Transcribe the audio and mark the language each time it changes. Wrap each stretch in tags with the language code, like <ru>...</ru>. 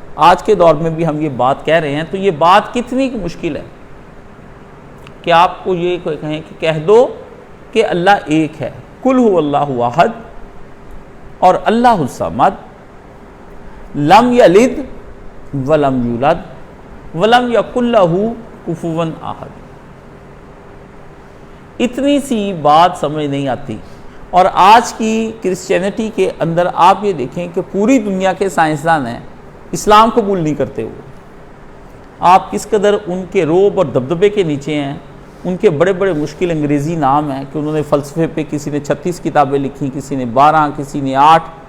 <ur>آج کے دور میں بھی ہم یہ بات کہہ رہے ہیں تو یہ بات کتنی مشکل ہے کہ آپ کو یہ کہیں کہ کہہ دو کہ اللہ ایک ہے.</ur> <ar>قل هو اللہ احد</ar> <ur>اور</ur> <ar>اللہ الصمد لم یلد ولم یولد ولم یکن لہ کفوا احد.</ar> <ur>اتنی سی بات سمجھ نہیں آتی. اور آج کی کرسچینٹی کے اندر آپ یہ دیکھیں کہ پوری دنیا کے سائنسدان ہیں, اسلام قبول نہیں کرتے ہوئے. آپ کس قدر ان کے روب اور دبدبے کے نیچے ہیں. ان کے بڑے بڑے مشکل انگریزی نام ہیں کہ انہوں نے فلسفے پہ کسی نے 36 کتابیں لکھی, کسی نے 12, کسی نے 8.</ur>